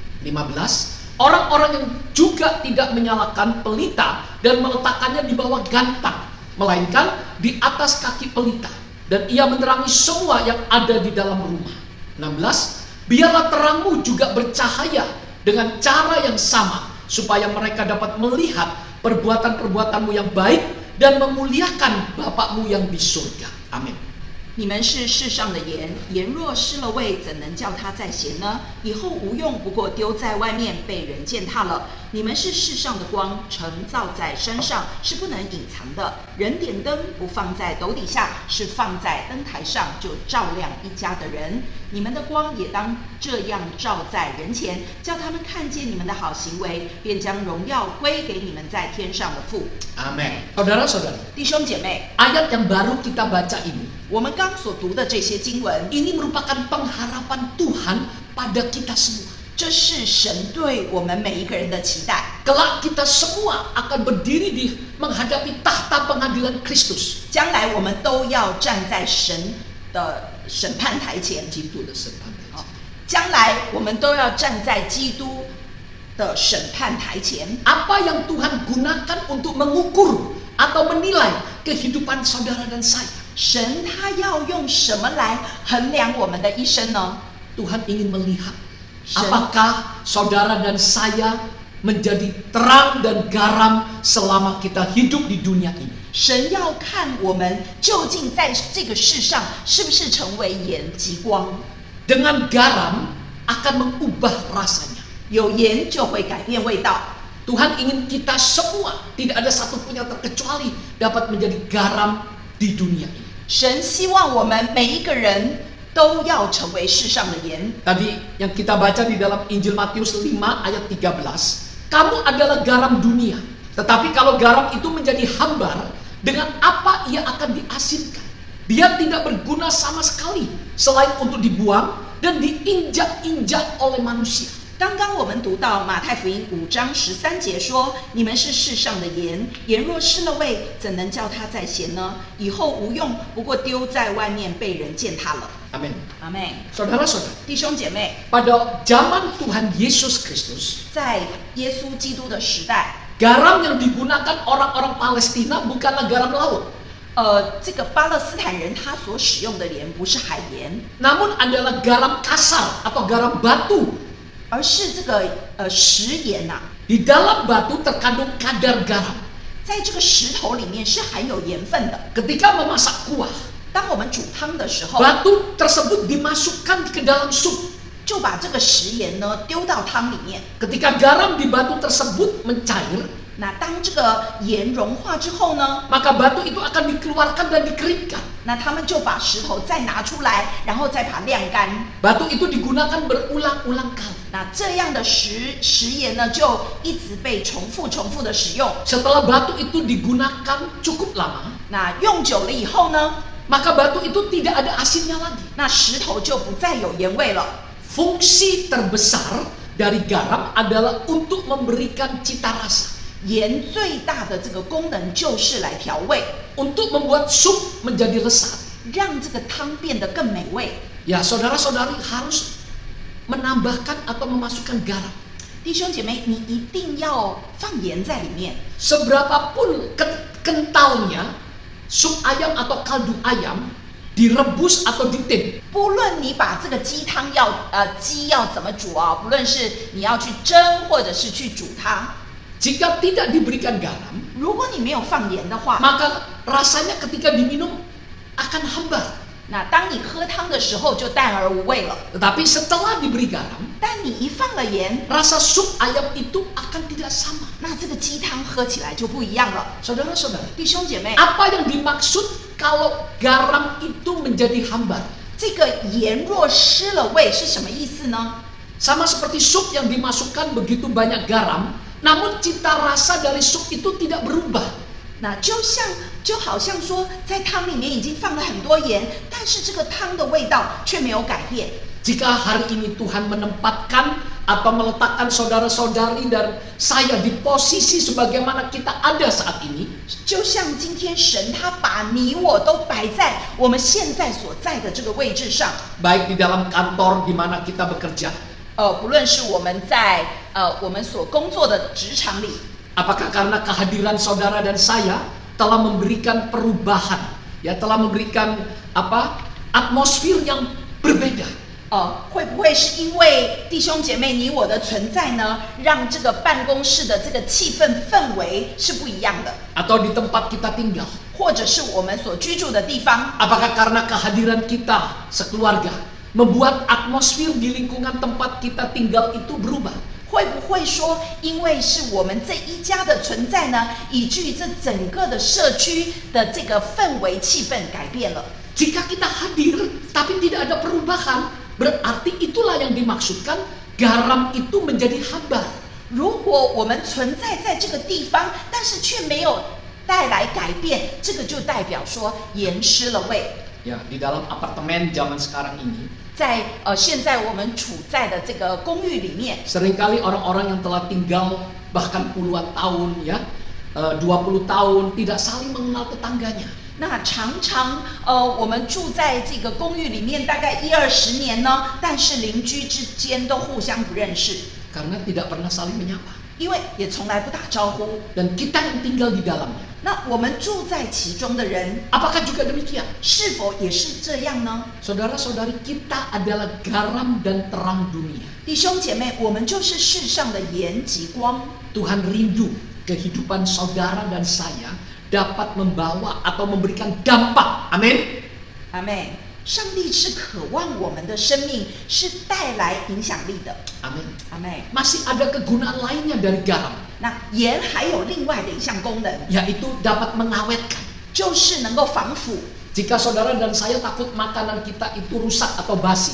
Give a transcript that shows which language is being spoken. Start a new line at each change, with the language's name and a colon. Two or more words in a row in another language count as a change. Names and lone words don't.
Indonesian: 15, orang-orang yang juga tidak menyalakan pelita dan meletakkannya di bawah gantang, melainkan di atas kaki pelita, dan ia menerangi semua yang ada di dalam rumah. 16, biarlah terangmu juga bercahaya dengan cara yang sama, supaya mereka dapat melihat perbuatan-perbuatanmu yang baik dan memuliakan Bapakmu yang di surga. Amin.
Chinese: 你们是世上的盐，盐若失了味，怎能叫它再咸呢？以后无用，不过丢在外面，被人践踏了。你们是世上的光，城造在山上，是不能隐藏的。人点灯不放在斗底下，是放在灯台上，就照亮一家的人。你们的光也当这样照在人前，叫他们看见你们的好行为，便将荣耀归给你们在天上的父。
Indonesian: Amin. Saudara-saudara,
Chinese: 弟兄姐妹，
Indonesian: ayat yang baru kita baca ini,
Chinese: 我们刚所读的这些经文，
Indonesian: ini merupakan pengharapan Tuhan pada kita semua.
Chinese: 这是神对我们每一个人的期待。
Indonesian: Kelak kita semua akan berdiri di menghadapi tahta pengadilan Kristus.
Chinese: 将来我们都要站在神的审判台前。
Indonesian: Itu dah sempat.
Chinese: 将来我们都要站在基督的审判台前。
Indonesian: Apa yang Tuhan gunakan untuk mengukur atau menilai kehidupan saudara dan saya?
Chinese: 神他要用什么来衡量我们的一生呢？
Indonesian: Tuhan ingin melihat
Chinese: 神
Indonesian: apakah saudara dan saya menjadi terang dan garam selama kita hidup di dunia ini.
Chinese: 神要看我们究竟在这个世上是不是成为盐及光。
Indonesian: Dengan garam akan mengubah rasanya.
Chinese: 有盐就会改变味道。
Indonesian: Tuhan ingin kita semua, tidak ada satupun yang terkecuali, dapat menjadi garam di dunia ini.
Chinese: 神希望我们每一个人都要成为世上的盐。
Indonesian: Tadi yang kita baca di dalam Injil Matius 5 ayat 13, kamu adalah garam dunia. Tetapi kalau garam itu menjadi hambar, dengan apa ia akan diasinkan? Dia tidak berguna sama sekali selain untuk dibuang dan diinjak-injak oleh manusia.
Chinese: 刚刚我们读到马太福音5章13节说：“你们是世上的盐，盐若失了味，怎能叫它再咸呢？以后无用，不过丢在外面，被人践踏了。”
Indonesian: Amin.
Chinese: 阿妹，
Indonesian: Saudara-saudara,
Chinese: 弟兄姐妹，
Indonesian: pada zaman Tuhan Yesus Kristus,
Chinese: 在耶稣基督的时代，
Indonesian: garam yang digunakan orang-orang Palestina bukanlah garam laut,
Chinese: 这个巴勒斯坦人他所使用的盐不是海盐，
Indonesian: namun adalah garam kasar atau garam batu.
Chinese: 而是这个石盐呐、
Indonesian: Di dalam batu terkandung kadar garam.
Chinese: 在这个石头里面是含有盐分的。
Indonesian: Ketika memasak kuah,
Chinese: 当我们煮汤的时候，
Indonesian: batu tersebut dimasukkan ke dalam sup.
Chinese: 就把这个食盐呢丢到汤里面。
Indonesian: Ketika garam di batu tersebut mencair,
Chinese: 那当这个盐融化之后呢，
Indonesian: maka batu itu akan dikeluarkan dan dikeringkan.
Chinese: 那他们就把石头再拿出来，然后再把它晾干。
Indonesian: Batu itu digunakan berulang-ulang kali.
Chinese: 那这样的食盐呢，就一直被重复的使用。
Indonesian: Setelah batu itu digunakan cukup lama,
Chinese: 那用久了以后呢，
Indonesian: maka batu itu tidak ada asinnya lagi.
Chinese: 那石头就不再有盐味了。
Indonesian: Fungsi terbesar dari garam adalah untuk memberikan cita rasa.
Chinese: 盐最大的这个功能就是来调味，
Indonesian: Untuk membuat sup menjadi lesat.
Chinese: 让这个汤变得更美味。
Indonesian: Ya, saudara-saudari harus menambahkan atau memasukkan garam.
Chinese: 弟兄姐妹，你一定要放盐在里面。
Indonesian: Seberapapun kentalnya sup ayam atau kaldu ayam direbus atau ditim,
Chinese: 不论你把这个鸡汤鸡要怎么煮啊，不论是你要去蒸或者是去煮它，
Indonesian: jika tidak diberikan garam,
Chinese: 如果你没有放盐的话，
Indonesian: maka rasanya ketika diminum akan hambar.
Chinese: 那当你喝汤的时候就淡而无味了。
Indonesian: Tetapi setelah diberi garam,
Chinese: 但你一放了盐，
Indonesian: rasa sup ayam itu akan tidak sama.
Chinese: 那这个鸡汤喝起来就不一样了。
Indonesian: Saudara-saudara,
Chinese: 弟兄姐妹，
Indonesian: apa yang dimaksud kalau garam itu menjadi hambar?
Chinese: 这个盐若失了味是什么意思呢？
Indonesian: Sama seperti sup yang dimasukkan begitu banyak garam, namun cita rasa dari sup itu tidak berubah.
Chinese: 那就好像说，在汤里面已经放了很多盐，但是这个汤的味道却没有改变。
Indonesian: Jika hari ini Tuhan menempatkan atau meletakkan saudara-saudari dan saya di posisi sebagaimana kita ada saat ini,
Chinese: 就像今天神他把你我都摆在我们现在所在的这个位置上，
Indonesian: baik di dalam kantor di mana kita bekerja,
Chinese: 不论是我们在我们所工作的职场里，
Indonesian: apakah karena kehadiran saudara dan saya telah memberikan perubahan, ya telah memberikan atmosfer yang berbeda.
Chinese: 会不会是因为弟兄姐妹你我的存在呢，让这个办公室的这个气氛围是不一样的？
Indonesian: Atau di tempat kita tinggal,
Chinese: 或者是我们所居住的地方，
Indonesian: apakah karena kehadiran kita sekeluarga membuat atmosfer di lingkungan tempat kita tinggal itu berubah?
Chinese: 会不会说，因为是我们这一家的存在呢，以至于这整个的社区的这个氛围气氛改变了？
Indonesian: Jika kita hadir tapi tidak ada perubahan, berarti itulah yang dimaksudkan garam itu menjadi hambar.
Chinese: 如果我们存在在这个地方，但是却没有带来改变，这个就代表说盐失了味。
Indonesian: Ya, di dalam apartemen zaman sekarang ini,
Chinese: 在现在我们处在的这个公寓里面，
Indonesian: seringkali orang-orang yang telah tinggal bahkan puluhan tahun, ya, 20 tahun tidak saling mengenal tetangganya.
Chinese: 那常常我们住在这个公寓里面大概10-20年呢，但是邻居之间都互相不认识，
Indonesian: Karena tidak pernah saling menyapa.
Chinese: 因为也从来不打招呼。
Indonesian: Dan kita yang tinggal di dalamnya,
Chinese: 那我们住在其中的人，
Indonesian: apakah juga demikian?
Chinese: 是否也是这样呢？
Indonesian: Saudara-saudari, kita adalah garam dan terang dunia.
Chinese: 弟兄姐妹，我们就是世上的盐及光。
Indonesian: Tuhan rindu kehidupan saudara dan saya dapat membawa atau memberikan dampak. Amin.
Chinese: 阿妹，上帝是渴望我们的生命是带来影响力的。
Indonesian: Amin.
Chinese: 阿妹，
Indonesian: Masih ada kegunaan lainnya dari garam,
Chinese: 那盐还有另外的一项功能，
Indonesian: yaitu dapat mengawetkan.
Chinese: 就是能够防腐。
Indonesian: Jika saudara dan saya takut makanan kita itu rusak atau basi,